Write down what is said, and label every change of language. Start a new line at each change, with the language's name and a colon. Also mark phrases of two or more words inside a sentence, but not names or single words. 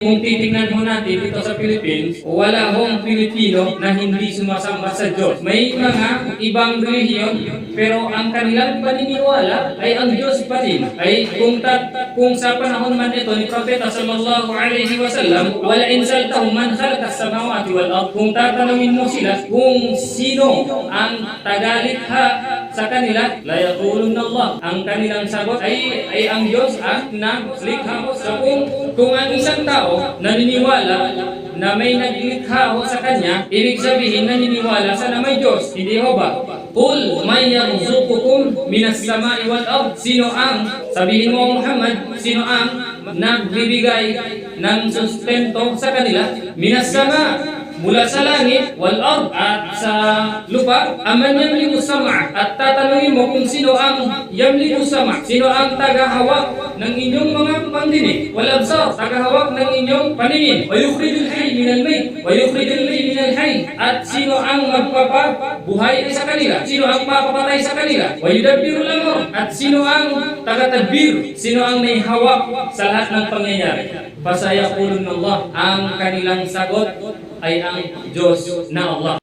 Filipino: Kung titingnan ho natin dito sa Philippines, wala hong Pilipino na hindi sumasamba sa Diyos. May mga ibang relihiyon, pero ang kanilang paniniwala ay ang Diyos pa rin. Ay kung sa panahon man ito ni Propeta
Arabic: صلى الله عليه وسلم, ولئن سألتهم من خلق السماوات والأرض.
Filipino: Kung tatanungin mo sila kung sino ang tagalikha sa kanila,
Arabic: ليقولن الله.
Filipino: Ang kanilang sagot ay ang Diyos ang naglikha. So kung ang isang tao naniniwala na may naglikha ho sa kanya, ibig sabihin naniniwala sa na may Diyos. Hindi ho ba?
Arabic: قل من يرزقكم من السماء والأرض.
Filipino: Sino ang, sabihin mo Muhammad, sino ang nagbibigay ng sustento sa kanila?
Arabic: من السماء,
Filipino: mula sa langit,
Arabic: والأرض,
Filipino: at sa lupa.
Arabic: أمن يملك السمع'.
Filipino: At tatanungin mo kung sino ang
Arabic: يملك السمع'.
Filipino: Sino ang tagahawak ng inyong mga pandinig?
Arabic: والأبصار,
Filipino: tagahawak ng inyong paningin.
Arabic: ويخرج الحي من الميت ويخرج الميت من الحي.
Filipino: At sino ang magpapabuhay sa kanila? Sino ang papapatay sa kanila?
Arabic: ويدبر الأمر.
Filipino: At sino ang tagatadbir? Sino ang may hawak sa lahat ng pangyayari?
Arabic: فسيقولون الله.
Filipino: Ang kanilang sagot ay ang Diyos na Allah.